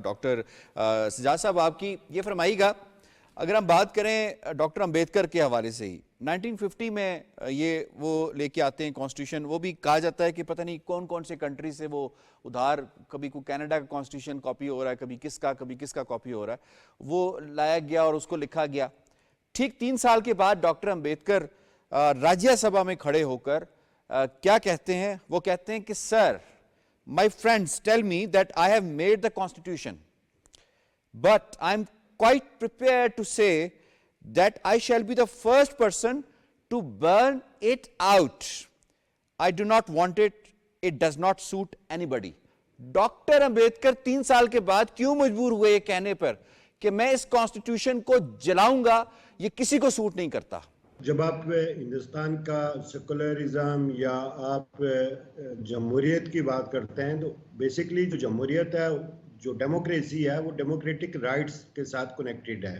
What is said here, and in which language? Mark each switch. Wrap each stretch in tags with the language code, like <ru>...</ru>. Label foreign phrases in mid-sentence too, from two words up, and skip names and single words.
<ur>ڈاکٹر سجاد صاحب، آپ کی یہ فرمائیے گا، اگر ہم بات کریں ڈاکٹر امبیڈکر کے حوالے سے ہی 1950 میں یہ وہ لے کے آتے ہیں کانسٹیٹیوشن، وہ بھی کہا جاتا ہے کہ پتہ نہیں کون سے کنٹری سے وہ ادھار، کبھی کوئی کینیڈا کا کانسٹیٹیوشن کاپی ہو رہا ہے، کبھی کس کا کاپی ہو رہا ہے، وہ لایا گیا اور اس کو لکھا گیا. ٹھیک 3 سال کے بعد ڈاکٹر امبیڈکر راجیہ سبھا میں کھڑے ہو کر کیا کہتے ہیں؟ وہ کہتے ہیں کہ سر،</ur> <en>My friends tell me that I have made the constitution but I am quite prepared to say that I shall be the first person to burn it out. I do not want it. It does not suit anybody.</en> <ur>ڈاکٹر امبیڈکر 3 سال کے بعد کیوں مجبور ہوئے یہ کہنے پر کہ میں اس کانسٹیٹیوشن کو جلاؤں گا، یہ کسی کو سوٹ نہیں کرتا؟ جب آپ ہندوستان کا سیکولرزم یا آپ جمہوریت کی بات کرتے ہیں تو بیسیکلی جو جمہوریت ہے، جو ڈیموکریسی ہے، وہ</ur> <en>democratic rights</en> <ur>کے ساتھ کنیکٹڈ ہے.</ur>